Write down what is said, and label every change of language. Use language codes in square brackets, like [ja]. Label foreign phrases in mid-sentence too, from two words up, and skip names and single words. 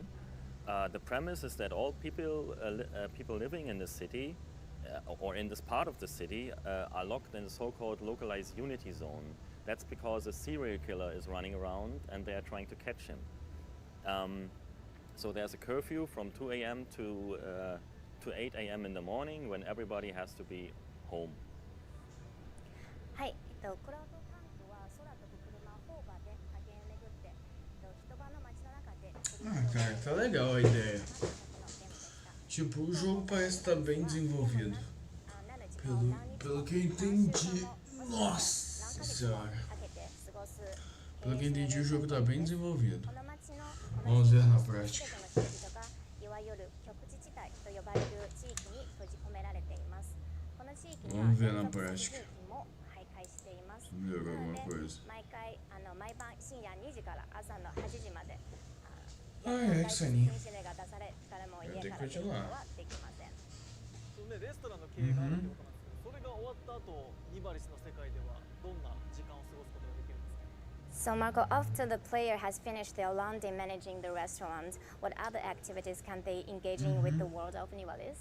[en] The premise is that all people living in the city or in this part of the city are locked in the so-called localized unity zone. That's because a serial killer is running around and they are trying to catch him. So there's a curfew from 2 a.m. to 8 a.m. in the morning when everybody has to be home. [ja] はい、クラウドパンクは空飛ぶ車をホーバーで駆け巡って、人場の街の中で [pt] cara, tá legal a ideia. Tipo, o jogo parece estar bem desenvolvido. Pelo que eu entendi. Nossa senhora. Pelo que eu entendi, o jogo tá bem desenvolvido. Vamos ver na prática. Vamos ver na prática. Melhorou alguma coisa. Ah, é que soninho. Eu tenho que continuar. [en] So Marco, after the player has finished their long day managing the restaurant, what other activities can they engage in with the world of Nivalis?